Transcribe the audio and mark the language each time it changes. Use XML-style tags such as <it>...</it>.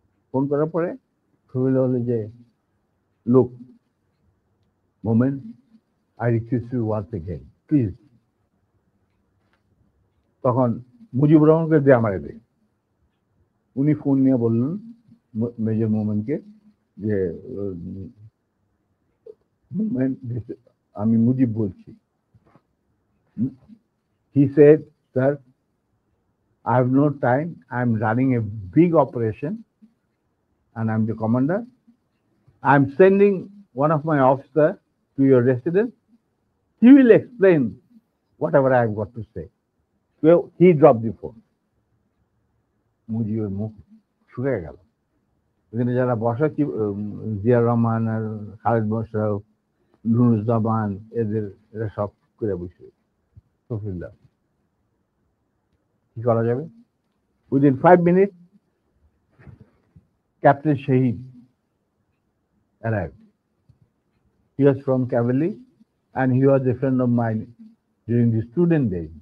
<bn>Phone করার পরে শফিউল্লাহ বলে যে, লোক moment,</bn> <en>I request you once again please.</en> <bn>তখন মুজিবুর রহমানকে দে আমারে দে। উনি ফোন নিয়ে বললেন মেজর মোমেনকে যে, মোমেন, আমি মুজিব বলছি।</bn> <en>He said, sir, I have no time, I am running a big operation and I am the commander. I am sending one of my officers to your residence. He will explain whatever I have got to say. So he dropped the phone.</en> <bn>মুজিবের মুখ শুকিয়ে গেল। এখানে যারা বসা, জিয়া রহমান আর খালেদ মোশাররফ, নুরুজ্জামান, এরা সব করে বসে।</bn> <en>Shafiullah,</en> <bn>কি করা যাবে?</bn> <en>Within 5 minutes captain Shahid arrived. He was from Cavalry, and he was a friend of mine during the student days.</en>